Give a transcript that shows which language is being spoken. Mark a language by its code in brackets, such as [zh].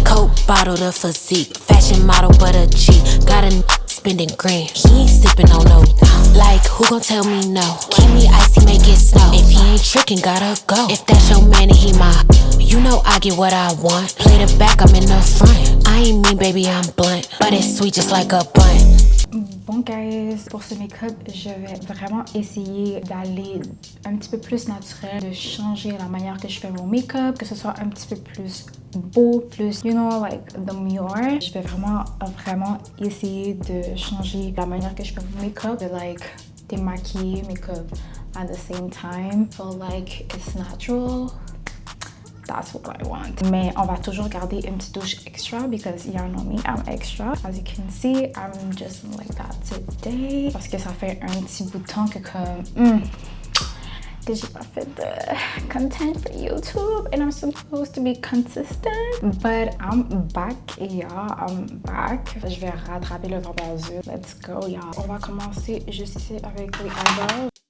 [en] Coke bottle the physique, fashion model but a G. Got a spending green, he ain't sipping on no. Like, who gon' tell me no? Keep me icy, make it snow. If he ain't trickin', gotta go. If that's your man and he my, you know I get what I want. Play the back, I'm in the front. I ain't mean, baby, I'm blunt, but it's sweet just like a bun. [fr] Bon guys, pour ce make-up, je vais vraiment essayer d'aller un petit peu plus naturel, de changer la manière que je fais mon make-up, que ce soit un petit peu plus beau, plus, [en] you know, like demure. [fr] Je vais vraiment essayer de changer la manière que je fais mon make-up, de like démaquiller make-up [en] at the same time. So like it's natural. That's what I want. [fr] Mais on va toujours garder une petite touche extra [en] because y'all know me, I'm extra. As you can see, I'm just like that today. [fr] Parce que ça fait un petit bout de temps que que j'ai pas fait de [en] content for YouTube and I'm supposed to be consistent. But I'm back, y'all. I'm back. [fr] Je vais rattraper le temps perdu. [en] Let's go, y'all. [fr] On va commencer juste ici avec les eyebrows.